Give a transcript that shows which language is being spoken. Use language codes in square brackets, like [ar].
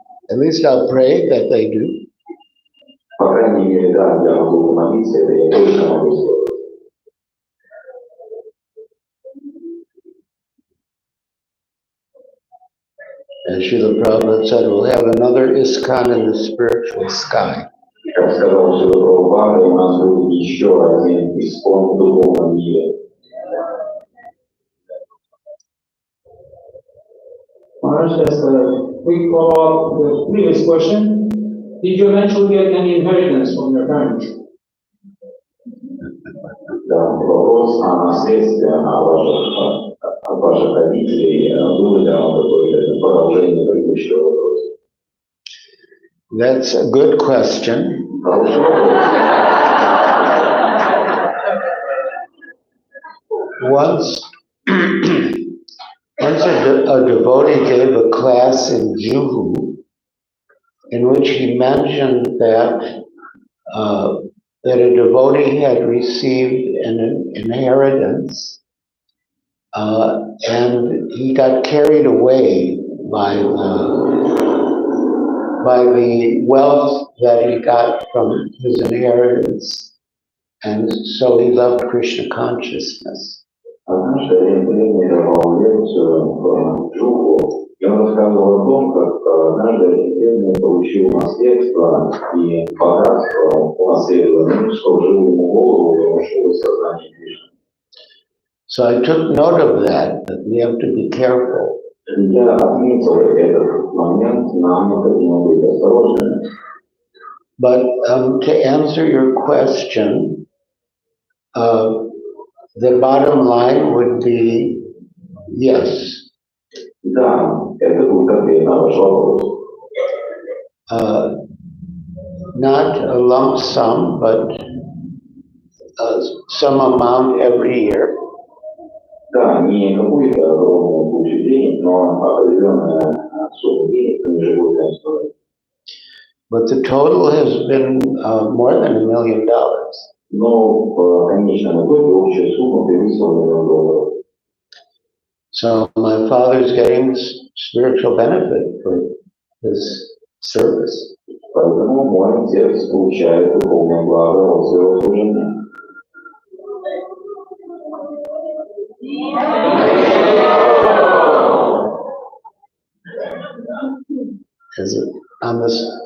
[en] At least I'll pray that they do. [ru] По крайней мере, да, я могу помолиться, это я точно могу сделать. [en] As Srila Prabhupada said, we'll have another ISKCON in the spiritual sky. [ru] Как сказал Шрила Прабхупада, у нас будет еще один искон в духовном мире. [en] Maharaj, just a quick follow-up to the previous question. Did you eventually get any inheritance from your parents? [ru] Да, вопрос о наследстве от ваших родителей. Было ли оно какое-то продолжение предыдущего вопроса? [en] That's a good question. [ru] Хороший вопрос. [en] Once, a devotee gave a class in Juhu in which he mentioned that a devotee had received an inheritance and he got carried away by the wealth that he got from his inheritance, and so he left Krishna consciousness. [ru] Однажды я давал лекцию в Джуху, и он рассказывал о том, как однажды бедный получил наследство и богатство, он наследовал, что жил ему голову, и он ушел из сознания Кришны. [en] So I took note of that we have to be careful. [ru] Я отметил этот момент, нам необходимо быть осторожными. [en] But to answer your question, the bottom line would be yes. [ru] Да, это будет ответ на ваш вопрос. [en] Not a lump sum, but some amount every year. [ru] Да, не какую-то огромную кучу денег, но определенная сумма денег на ежегодной основе. [en] But the total has been more than $1 million. [ru] Но в конечном итоге общая сумма превысила $1 миллион. [en] So my father's getting spiritual benefit for his service. [ru] Поэтому мой отец получает духовное благо от своего служения. [en] Is it on this?